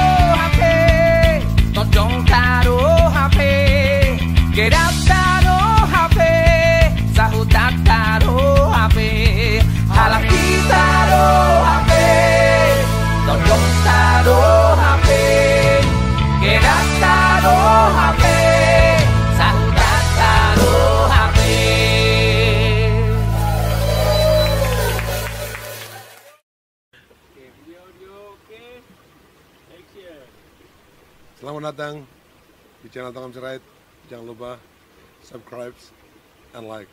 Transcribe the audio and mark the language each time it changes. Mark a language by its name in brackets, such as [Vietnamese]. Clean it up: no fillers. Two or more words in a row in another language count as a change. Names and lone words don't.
[Batak Toba] HP, tojong taro HP, gedap taro HP, sahutak taro HP. Kalau kita do HP, tojong taro HP, gedap taro HP, sahutak taro HP. [Indonesian] Selamat datang di channel Tongam Sirait. Jangan lupa [English] subscribe and like.